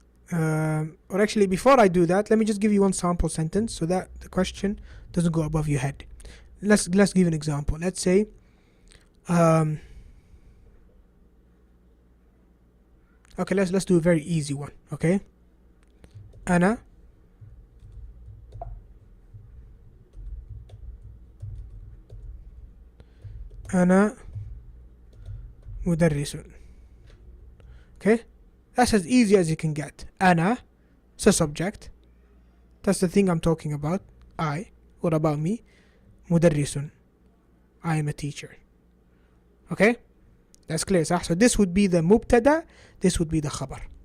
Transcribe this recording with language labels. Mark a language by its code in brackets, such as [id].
[en] Or actually, before I do that, let me just give you one sample sentence so that the question doesn't go above your head. Let's give an example. Let's say, okay, let's do a very easy one. [ar] Okay, أنا مدرس. [en] Okay, that's as easy as you can get. أنا, it's a subject. That's the thing I'm talking about. I. What about me? مدرس. I am a teacher. Okay, that's clear. صح? So this would be the مبتدا, this would be the خبر.